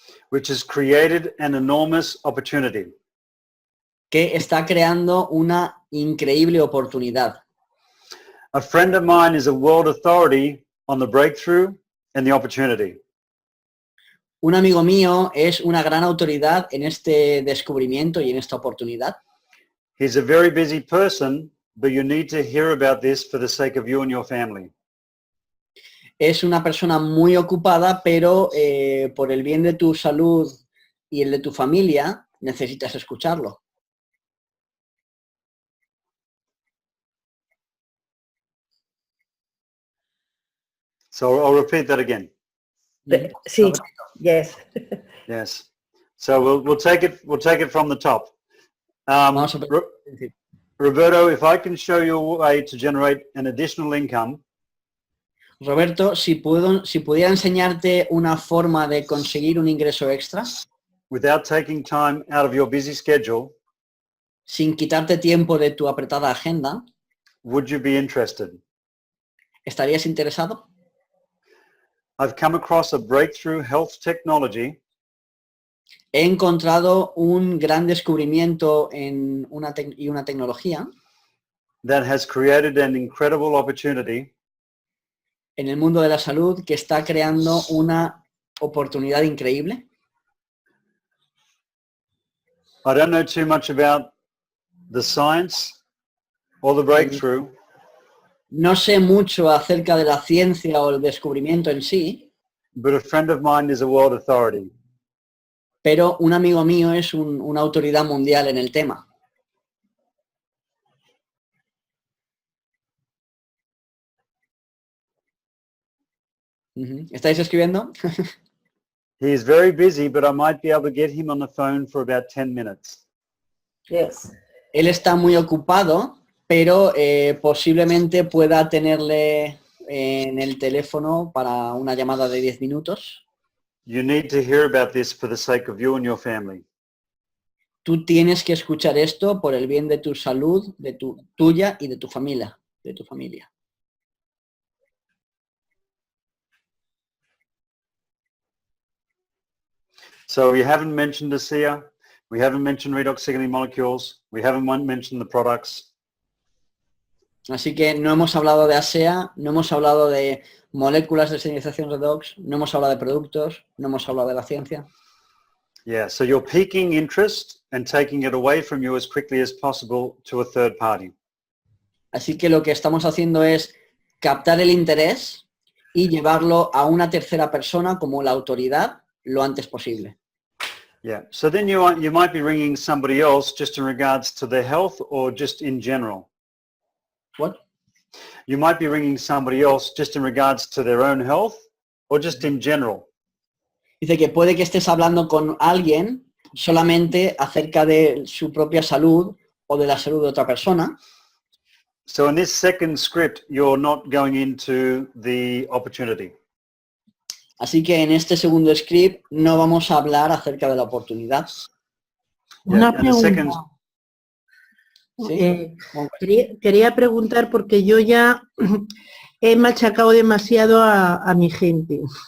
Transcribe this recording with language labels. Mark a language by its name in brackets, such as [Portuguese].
[English] Which has created an enormous opportunity. [Spanish] Que está creando una increíble oportunidad. [English] A friend of mine is a world authority on the breakthrough and the opportunity. [Spanish] Un amigo mío es una gran autoridad en este descubrimiento y en esta oportunidad. [English] He's a very busy person, but you need to hear about this for the sake of you and your family. [Spanish] Es una persona muy ocupada, pero por el bien de tu salud y el de tu familia, necesitas escucharlo. [English] So I'll repeat that again. [Spanish] Sí, [English] yes. Yes. So we'll take it from the top. [Spanish] Vamos a ver. [English] Roberto, if I can show you a way to generate an additional income, [Spanish] Roberto, si pudiera enseñarte una forma de conseguir un ingreso extra [English] without taking time out of your busy schedule, [Spanish] sin quitarte tiempo de tu apretada agenda, [English] would you be interested? [Spanish] ¿estarías interesado? [English] I've come across a breakthrough health technology [Spanish] He encontrado un gran descubrimiento en una tecnología [English] that has created an incredible opportunity [Spanish] en el mundo de la salud que está creando una oportunidad increíble. [English] I don't know too much about the science or the breakthrough, [Spanish] No sé mucho acerca de la ciencia o el descubrimiento en sí, [English] but a friend of mine is a world authority. [Spanish] pero un amigo mío es una autoridad mundial en el tema. ¿Estáis escribiendo? [English] He is very busy, but I might be able to get him on the phone for about 10 minutes. Yes. [Spanish] Él está muy ocupado, pero posiblemente pueda tenerle en el teléfono para una llamada de 10 minutos. [English] You need to hear about this for the sake of you and your family. [Spanish] Tú tienes que escuchar esto por el bien de tu salud, de tuya y de tu familia. [English] So we haven't mentioned ASEA, we haven't mentioned redox molecules, we haven't mentioned the products. [Spanish] Así que no hemos hablado de ASEA, no hemos hablado de moléculas de señalización Redox, no hemos hablado de productos, no hemos hablado de la ciencia. [English] Yeah, so you're piquing interest and taking it away from you as quickly as possible to a third party. [Spanish] Así que lo que estamos haciendo es captar el interés y llevarlo a una tercera persona como la autoridad lo antes posible. [English] Yeah, so then you might be ringing somebody else just in regards to their health or just in general. What? You might be ringing somebody else just in regards to their own health or just in general. [Spanish] Dice que puede que estés hablando con alguien solamente acerca de su propia salud o de la salud de otra persona. [English] So in this second script, you're not going into the opportunity. [Spanish] Así que en este segundo script no vamos a hablar acerca de la oportunidad. Una [English] and the second, [Spanish] pregunta. ¿Sí? Quería preguntar porque yo ya he machacado demasiado a mi gente.